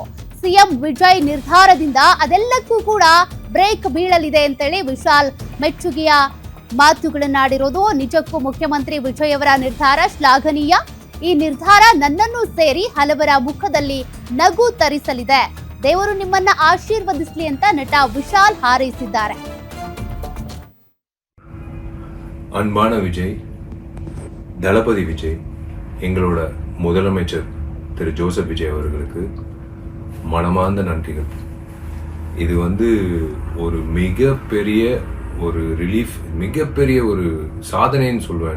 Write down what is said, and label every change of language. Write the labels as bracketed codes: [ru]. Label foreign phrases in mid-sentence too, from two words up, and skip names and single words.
[kn] ಸಿಎಂ ವಿಜಯ್ ನಿರ್ಧಾರದಿಂದ ಅದೆಲ್ಲಕ್ಕೂ ಕೂಡ ಬ್ರೇಕ್ ಬೀಳಲಿದೆ ಅಂತೇಳಿ ವಿಶಾಲ್ ಮೆಚ್ಚುಗೆಯ ಮಾತುಗಳನ್ನಾಡಿರೋದು. ನಿಜಕ್ಕೂ ಮುಖ್ಯಮಂತ್ರಿ ವಿಜಯ್ ಅವರ ನಿರ್ಧಾರ ಶ್ಲಾಘನೀಯ. ಈ ನಿರ್ಧಾರ ನನ್ನನ್ನು ಸೇರಿ ಹಲವರ ಮುಖದಲ್ಲಿ ನಗು ತರಿಸಲಿದೆ. ದೇವರು ನಿಮ್ಮನ್ನ ಆಶೀರ್ವದಿಸಲಿ ಅಂತ ನಟ ವಿಶಾಲ್ ಹಾರೈಸಿದ್ದಾರೆ. [ta] அன்பான விஜய், தளபதி விஜய், எங்களோட முதலமைச்சர் திரு ஜோசப் விஜய் அவர்களுக்கு மனமார்ந்த நன்றிகள். இது ஒரு மிகப்பெரிய ஒரு ரிலீஃப், மிகப்பெரிய ஒரு சாதனைன்னு சொல்லுவேன்.